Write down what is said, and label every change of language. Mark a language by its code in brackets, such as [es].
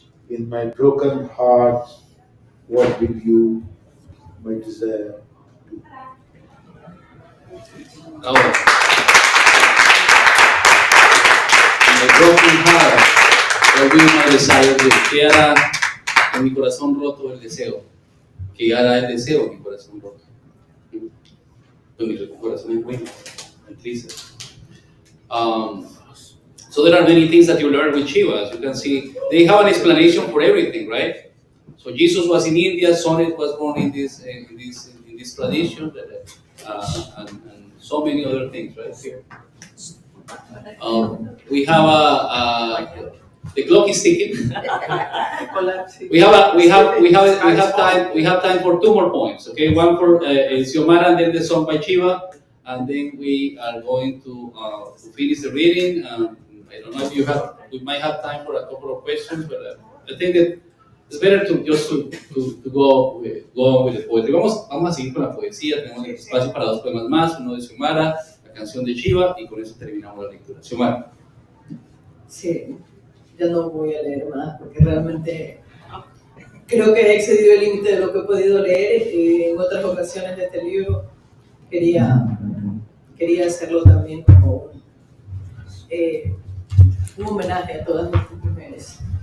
[en] In my broken heart, what will you, my desire, do? Oh. In my broken heart, what will my desire do? [es] ¿Qué hará en mi corazón roto el deseo? ¿Qué hará el deseo en mi corazón roto? En mi corazón es bueno, and triste. [en] So there are many things that you learn with Shiva. As you can see, they have an explanation for everything, right? So Jesus was in India, Sonnet was born in this tradition, and so many other things, right? Here. We have the clock is ticking. we have time for two more points. Okay, one for Siomara and then the song by Shiva, and then we are going to finish the reading. I don't know if we might have time for a couple of questions, but I think that it's better to just to go on with the poetry. [es] Vamos a seguir con la poesía. Tenemos espacio para dos poemas más, uno de Siomara, la canción de Shiva, y con eso terminamos la lectura. Siomara. Sí. ya no voy a leer más porque realmente creo que he excedido el límite de lo que he podido leer. En otras ocasiones de este libro quería hacerlo también como un homenaje a todas estas mujeres.